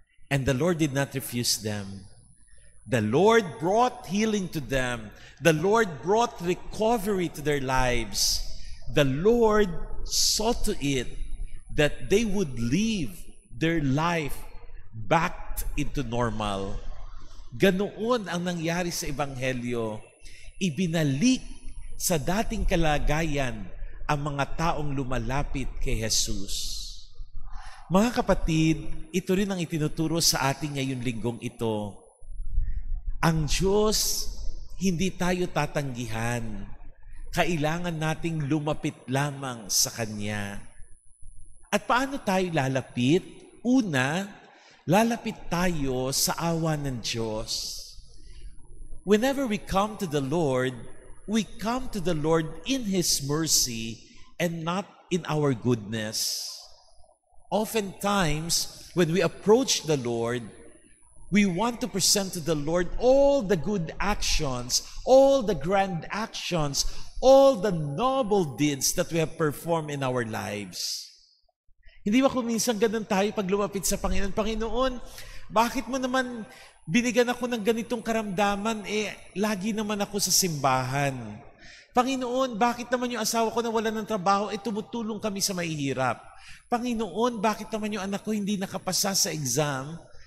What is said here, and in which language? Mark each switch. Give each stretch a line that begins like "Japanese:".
English: And the Lord did not refuse them. The Lord brought healing to them. The Lord brought recovery to their lives. The Lord saw to it that they would live their life back into normal.
Filipino: Ganoon ang nangyari sa Ebanghelyo. Ibinalik sa dating kalagayan ang mga taong lumalapit kay Jesus. Mga kapatid, ito rin ang itinuturo sa atin ngayong linggong ito. Ang Diyos, hindi tayo tatanggihan. Kailangan nating lumapit lamang sa Kanya. At paano tayo lalapit? Una, lalapit tayo sa awa ng Diyos.
English: Whenever we come to the Lord, we come to the Lord in His mercy and not in our goodness. Oftentimes, when we approach the Lord, we want to present to the Lord all the good actions, all the grand actions, all the noble deeds that we have performed in our lives.
Filipino: Hindi ba kung minsan ganun tayo pag lumapit sa Panginoon? Panginoon, bakit mo naman binigyan ako ng ganitong karamdaman? Lagi naman ako sa simbahan. Panginoon, bakit naman yung asawa ko na wala ng trabaho, tumutulong kami sa mahihirap? Panginoon, bakit naman yung anak ko hindi nakapasa sa exam?